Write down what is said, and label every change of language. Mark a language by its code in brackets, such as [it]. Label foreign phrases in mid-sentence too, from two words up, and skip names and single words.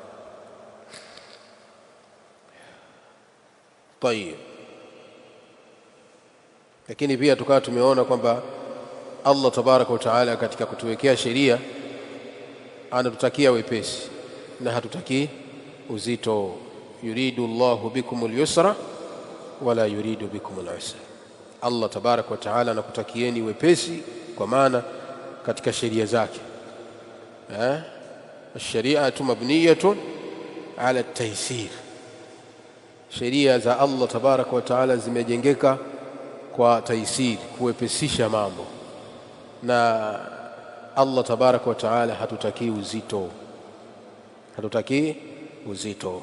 [sw] Tayeb, lakini pia tukawa tumeona kwamba [ar] الله تبارك وتعالى [sw] katika kutuwekea sheria anatutakia wepesi na hatutakii uzito. [ar] يريد الله بكم اليسر ولا يريد بكم العسر. الله تبارك وتعالى [sw] anakutakieni wepesi, kwa maana katika sheria zake [ar] الشريعة مبنية على التيسير, [sw] sheria za [ar] الله تبارك وتعالى [sw] zimejengeka kwa taysir, kuwepesisha mambo, na [ar] الله تبارك وتعالى [sw] hatutaki uzito, hatutaki uzito.